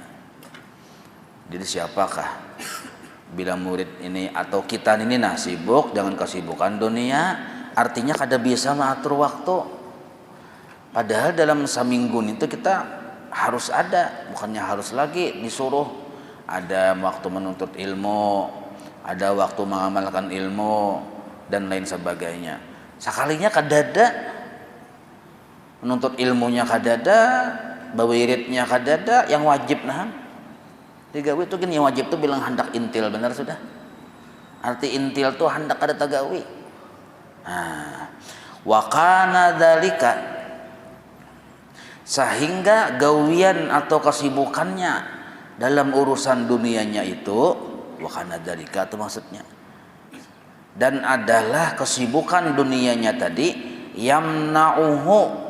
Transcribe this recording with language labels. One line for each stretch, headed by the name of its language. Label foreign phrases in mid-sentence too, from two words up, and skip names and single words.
Indonesian: Jadi siapakah bila murid ini atau kita ini sibuk dengan kesibukan dunia, artinya kada bisa mengatur waktu. Padahal dalam seminggu itu kita harus ada, bukannya harus lagi disuruh ada waktu menuntut ilmu, ada waktu mengamalkan ilmu dan lain sebagainya.
Banjar: Sekalinya kadada menuntut ilmunya, kadada bawiridnya, kadada yang wajib digawi itu kan yang wajib tuh bilang hendak intil benar sudah.
Indonesian: Arti intil tuh hendak kada tagawi. Nah,
Arabic: وكان ذلك,
Indonesian: sehingga gawian atau kesibukannya dalam urusan dunianya itu
Arabic: وكان ذلك
Indonesian: itu maksudnya, dan adalah kesibukan dunianya tadi yamna'uhu,